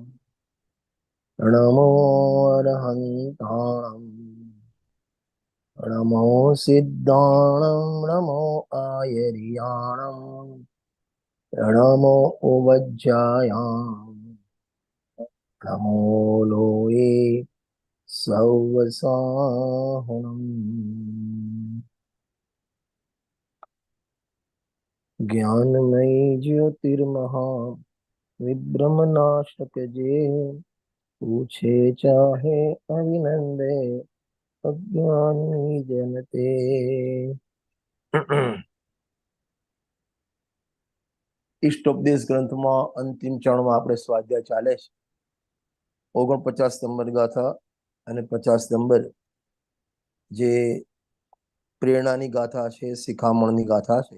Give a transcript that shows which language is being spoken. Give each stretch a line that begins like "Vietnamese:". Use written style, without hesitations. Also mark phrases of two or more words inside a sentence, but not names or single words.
Prakrit languages: नमो अरहन्ताणं नमो सिद्धाणं नमो आयर्याणं नमो उवज्जायां नमो लोये सौवसाहनम्।
Hindi: ज्ञानमयी ज्योतिर्महा विभ्रमनाशक जे पूछे चाहे अभिनंदे अज्ञानी जनते।
Gujarati: ઈષ્ટોપદેશ ગ્રંથમાં અંતિમ ચરણમાં આપણે સ્વાધ્યાય ચાલે છે. 49 નંબર ગાથા અને 50 નંબર જે પ્રેરણાની ગાથા છે, શિખામણની ગાથા છે.